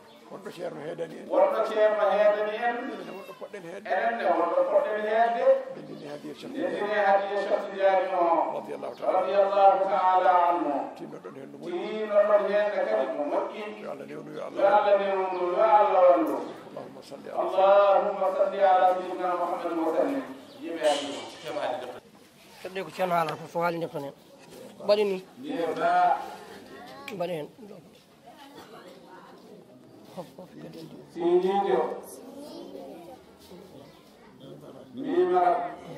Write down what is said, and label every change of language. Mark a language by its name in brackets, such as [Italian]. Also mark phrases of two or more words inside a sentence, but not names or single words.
[Fula] Wonɗo ceerno heedani en. Wonɗo ceerno heedani en. Enen ne wonɗo poɗɗen heedde. Enen ne wonɗo poɗɗen heedde. Ndendini hadiya Cheikh Ndendini Tidiane. hadiya Cheikh Tidiane o. [Arabic] رضي الله تعالى. رضي الله تعالى عنه. [Fula] Tinno ɗon hen no moƴƴi. Tinno ɗon hen ne kadi no moƴƴi. Yo Allah newnu, yo Allah Yo Allah newnu, yo Allah wallu. [Arabic] اللهم صل على اللهم صل على سيدنا محمد وسلم. [Fula] Yimɓe hadiya. Fedde ko Ceerno haalata ko, so haali, ndeftonen. Mbaɗen ni. Ndiye ba. Mbaɗen hen. Sindijo. Mimara.